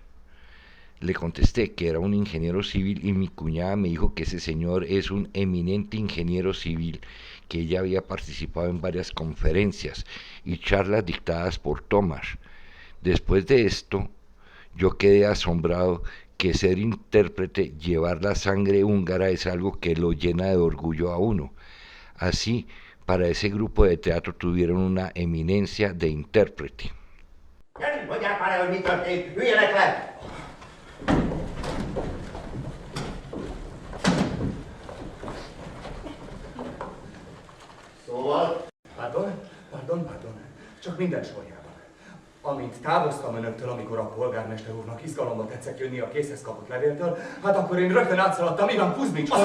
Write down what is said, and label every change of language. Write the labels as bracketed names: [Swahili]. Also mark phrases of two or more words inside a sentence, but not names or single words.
[Spanish] Le contesté que era un ingeniero civil y mi cuñada me dijo que ese señor es un eminente ingeniero civil, que ella había participado en varias conferencias y charlas dictadas por Tomás. Después de esto, yo quedé asombrado que ser intérprete, llevar la sangre húngara es algo que lo llena de orgullo a uno. Así, para ese grupo de teatro tuvieron una eminencia de intérprete. [Hungarian] Mondják már el, hogy mi történt! Üljenek le! Szóval? Pardon. Csak minden sorjában. Amint távoztam önöktől, amikor a polgármester úrnak izgalomba tetszett jönni a készhez kapott levéltől, hát akkor én rögtön átszaladtam Iván Kuzmicshoz.